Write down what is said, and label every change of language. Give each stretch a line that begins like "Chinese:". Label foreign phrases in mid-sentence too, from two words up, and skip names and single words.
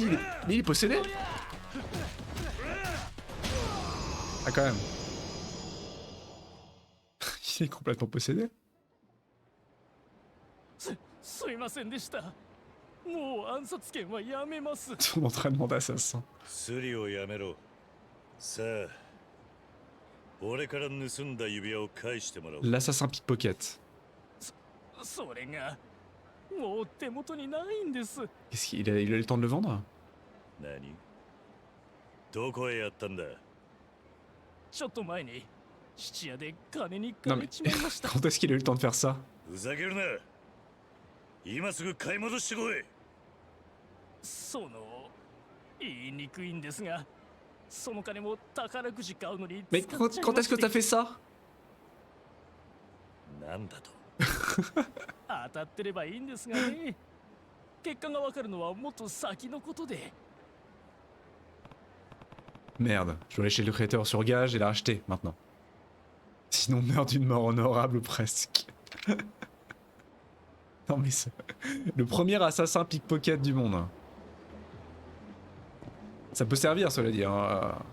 French: Mais il est possédé? Ah, quand même. Il est complètement possédé.
Japanese: すいませんでした。もう暗殺権はやめます。
French: Son entraînement d'assassin.
Japanese: スリをやめろ。さあ、俺から盗んだ指輪を返してもらおう。
French: L'assassin pickpocket.
Japanese: それがもう手元にないんです。
French: Qu'est-ce qu'il a eu le temps de le vendre?
Japanese: 何？どこへやったんだ？ちょっと前に質屋で金に
French: Non
Japanese: 借
French: mais
Japanese: りちまいました。
French: quand est-ce qu'il a eu le temps de faire ça?
Japanese: ふざけるな。今すぐ買い戻してこい。その言いにくいんですが、その金も宝くじ買うのに
French: Mais
Japanese: 使っちゃい
French: quand
Japanese: ま
French: est-ce que
Japanese: して
French: t'as fait ça?
Japanese: なんだと。当たってればいいんですがね。結果がわかるのはもっと先のことで。
French: Merde, je dois aller chez le créateur sur gage et la racheter maintenant. Sinon meurt d'une mort honorable ou presque. Non mais c'est... Le premier assassin pickpocket du monde. Ça peut servir cela dit, hein.